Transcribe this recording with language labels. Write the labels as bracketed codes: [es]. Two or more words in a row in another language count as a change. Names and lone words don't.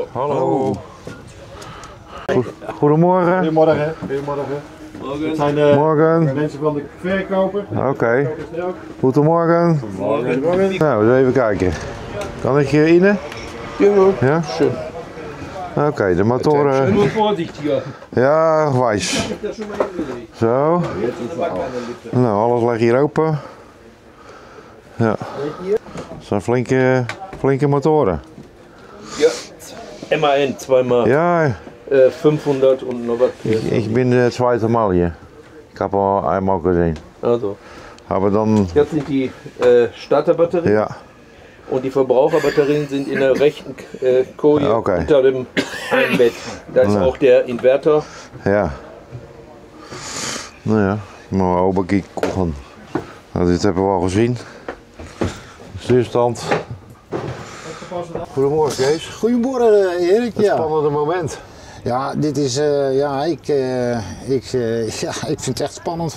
[nl] Hallo. Goedemorgen. Goedemorgen. Goedemorgen. Het zijn de Morgen. mensen van de verkoper. Oké. Goedemorgen. Goedemorgen. Nou, eens even kijken. Kan ik hier in? Ja? Oké, de motoren. [de] Nur vorsichtiger. [nl] Ja, wijs. Zo. Nou, alles ligt hier open. Ja. Dat zijn flinke motoren. Ja. [de] MAN zweimal Ja, 500 und noch was. [nl] ik ben de tweede maal hier. Ik heb al eenmaal gezien. [de] Also, [nl] Maar dan, [de] das sind die Starterbatterien ja, und die Verbraucherbatterien sind in der rechten Koje [nl] Ja, okay. [de] unter dem Einbett. Da ist [nl] Ja. [de] auch der Inverter. [nl] ja. Nou ja, maar open kijken. Nou, dit hebben we al gezien. Stuurstand. Goedemorgen Kees. Goedemorgen Erik. Het spannende moment. Ja, dit is, ik vind het echt spannend.